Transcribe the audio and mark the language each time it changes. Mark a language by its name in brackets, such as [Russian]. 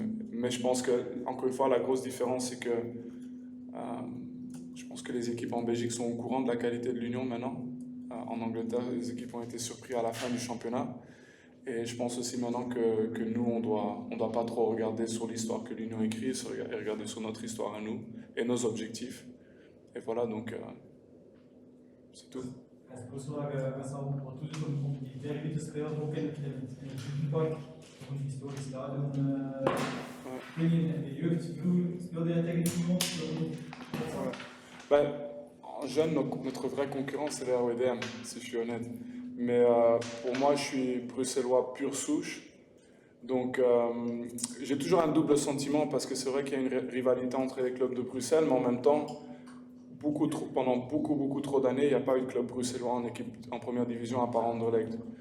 [French] Mais je pense que, encore une fois, la grosse différence, c'est que je pense que les équipes en Belgique sont au courant de la qualité de l'Union maintenant. En Angleterre, les équipes ont été surprises à la fin du championnat. Et je pense aussi maintenant que nous, on doit pas trop regarder sur l'histoire que l'Union écrit, et regarder sur notre histoire à nous et nos objectifs. Et voilà, donc c'est tout. [Dutch] Als ik wil vragen, Vincent, wat doet het om die derby te spelen, ook in het Jugendpark, op een historisch stadion? Ik weet niet, in de jeugd speelde jij tegen iemand? [French] Ben, en jeune, notre vraie concurrence, c'est la RWDM, si je suis honnête. Mais pour moi, je suis bruxellois pure souche. Donc, j'ai toujours un double sentiment parce que c'est vrai qu'il y a une rivalité entre les clubs de Bruxelles, mais en même temps, pendant beaucoup trop d'années, il n'y a pas eu de club bruxellois en première division à part Anderlecht.